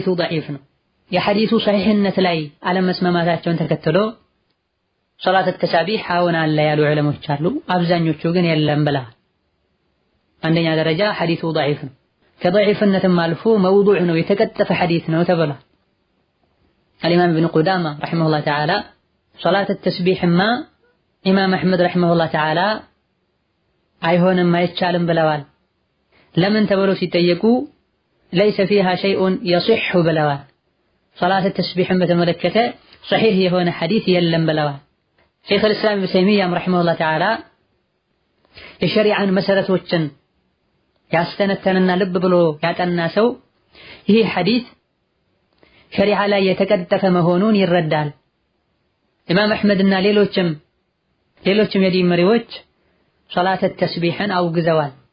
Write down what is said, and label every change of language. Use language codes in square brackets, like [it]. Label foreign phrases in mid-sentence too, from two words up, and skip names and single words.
[am] ضعيف ነው። የሐዲሱ ሰሒህነት ላይ አለመስማማታቸውን ተከትሎ ሶላት ተሳቢህ አሁን አለ ያሉ ዑለሞች አሉ። አብዛኞቹ ግን የለም ብለዋል። አንደኛ ደረጃ ሐዲሱ ضعيف ነው። ከضعيፍነትም አልፎ መውዱዕ ነው፣ የተቀጠፈ ሐዲስ ነው ተብሏል። [ar] الإمام ابن قدامة رحمه الله تعالى صلاة التسبيح ما إمام أحمد رحمه الله تعالى [am] አይሆንም አይቻልም ብለዋል። ለምን ተብሎ ሲጠየቁ [ar] ليس فيها شيء يصح [am] ብለዋል። [ar] صلاة التسبيح [am] በተመለከተ صحيح የሆነ ሐዲስ የለም ብለዋል። ሸይኽ [ar] الإسلام ابن تيمية رحمه الله تعالى [am] የሸሪዓን መሰረቶችን ያስተነተንና ልብ ብሎ ያጠና ሰው ይህ ሐዲስ ሸሪዓ ላይ የተቀጠፈ መሆኑን ይረዳል። ኢማም አሕመድና ሌሎችም የዲን መሪዎች ሶላት ተስቢህን አውግዘዋል።